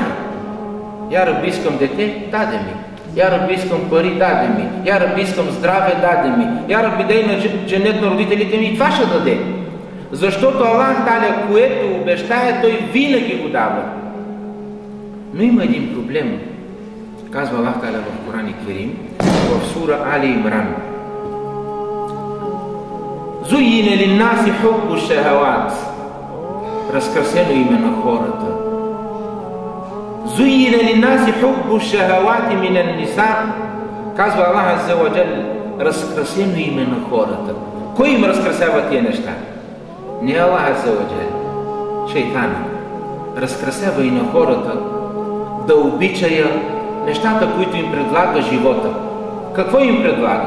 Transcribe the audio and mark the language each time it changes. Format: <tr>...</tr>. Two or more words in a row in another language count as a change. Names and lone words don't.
<ar>يا ربي,</ar> <bg>искам дете, даде ми.</bg> <ar>يا ربي,</ar> <bg>искам пари, даде ми.</bg> <ar>يا ربي,</ar> <bg>искам здраве, даде ми.</bg> <ar>يا ربي,</ar> <bg>дай на дженнет на родителите ми, и това ще даде. Защото</bg> <ar>الله تعالى,</ar> <bg>което обещае, той винаги го дава. Но има един проблем. Казва</bg> <ar>الله تعالى</ar> <bg>в Коран Керим, в сура Али Имран.</bg> <ar>زين للناس حب الشهوات.</ar> <bg>Разкрасено име на хората.</bg> <ar>زين للناس حب الشهوات من النساء.</ar> <bg>Казва</bg> <ar>الله عز وجل,</ar> <bg>разкрасено име на хората. Кой им разкрасява тия неща? Не</bg> <ar>الله عز وجل.</ar> <bg>Шейтана. Разкрасява и на хората да обичая нещата, които им предлага живота. Какво им предлага?</bg>